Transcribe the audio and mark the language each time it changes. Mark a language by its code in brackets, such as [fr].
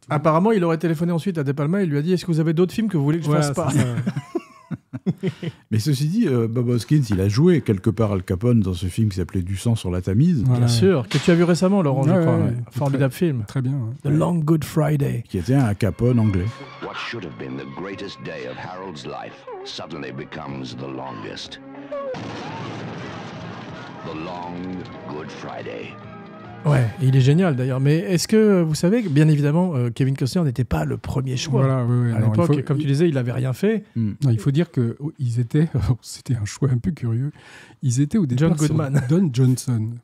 [fr] Apparemment, il aurait téléphoné ensuite à De Palma et il lui a dit, est-ce que vous avez d'autres films que vous voulez que je fasse pas? Mais ceci dit, Bob Hoskins, il a joué quelque part Al Capone dans ce film qui s'appelait Du sang sur la Tamise. Bien sûr, que tu as vu récemment, Laurent, je crois. Formidable film. Très bien. [en] The Long Good Friday. [fr] Qui était un Capone anglais. [en] What should have been the greatest day of Harold's life suddenly becomes the longest. The Long Good Friday. [fr] Ouais, il est génial d'ailleurs. Mais est-ce que vous savez que, bien évidemment, Kevin Costner n'était pas le premier choix. Voilà, à l'époque, comme tu disais, il n'avait rien fait. Non, il faut dire qu'ils étaient, c'était un choix un peu curieux, ils étaient au départ John Goodman. Don Johnson.